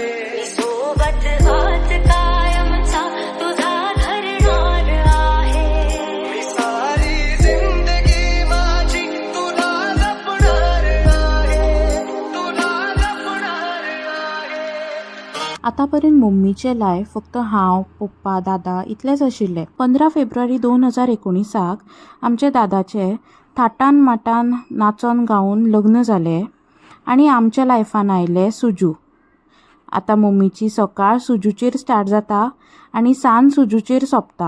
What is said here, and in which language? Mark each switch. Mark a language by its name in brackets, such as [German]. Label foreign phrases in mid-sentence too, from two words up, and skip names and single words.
[Marathi] मी सोबत हात कायमचा तुझा धरणार आहे. मी सारी जिंदगी माझी तुला जपणार आहे. तुला जपणार आहे. [Konkani] आतापर्यंत मम्मीचे लायफ फक्त हांव, पप्पा, दादा इतलेच आशिल्ले. 15 फेब्रुवारी 2019 आमच्या दादाचे थाटान माटान नाचोन गावन लग्न जालें आनी आमच्या लायफान आयले सुजू. आतां मम्मीची सकाळ सुजूचेर स्टार्ट जाता आनी सांज सुजूचेर सोंपता.